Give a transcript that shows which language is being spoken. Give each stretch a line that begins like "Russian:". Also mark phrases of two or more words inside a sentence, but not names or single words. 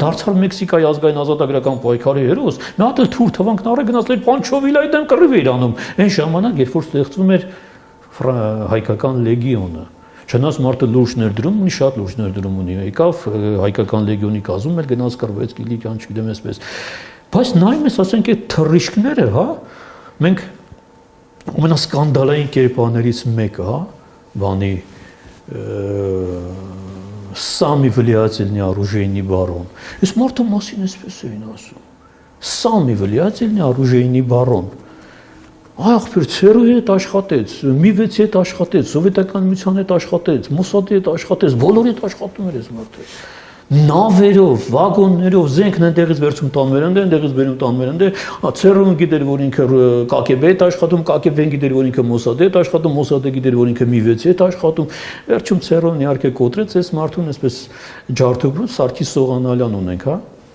Armenian: դարձավ Մեքսիկայի ազգային ազատագրական պայքարի հերոս։ Նա էլ թուր թվանքն առը գնացել Պանչովիլայի դեմ կռիվ էր անում։ Այն ժամանակ, երբ որ ստեղծվում էր հայկական լեգիոնը։ Չնայած մարդը լուրջ ներդրում ունի, շատ լուրջ ներդրում ունի։ Եկավ հայկական լեգիոնի կազմում էր գնաց կռվեց Կիլիկյան, չգիտեմ այսպես։ Բայց նայում ես, ասենք այդ թռիչքները, հա, մենք ամենասկանդալային կերպարներից մեկը, հա, բանի Սամի
Russian: влиятельный оружейный барон։
Armenian: Այս մարդու մասին էսպես էին ասում։ Սամի
Russian: влиятельный оружейный барон։
Armenian: Ախպեր ցերուի հետ աշխատեց, Միվեցի հետ աշխատեց, սովետական միության հետ աշխատեց, Մոսադի հետ աշխատեց, բոլորի հետ աշխատում էր այս մարդը։ Նավերով, վագոններով, զենքն այնտեղից վերցում տանվերանդը, այնտեղից բերում տանվերանդը, ցերուն գիտեր, որ ինքը KGB հետ աշխատում, KGB-ն գիտեր, որ ինքը Մոսադի հետ աշխատում, Մոսադը գիտեր, որ ինքը Միվեցի հետ աշխատում։ Վերջում ցերուն իհարկե կոտրեց այս մարդուն, այսպես ջարդուբրու Սարգիս Սողանալյան ունենք, հա։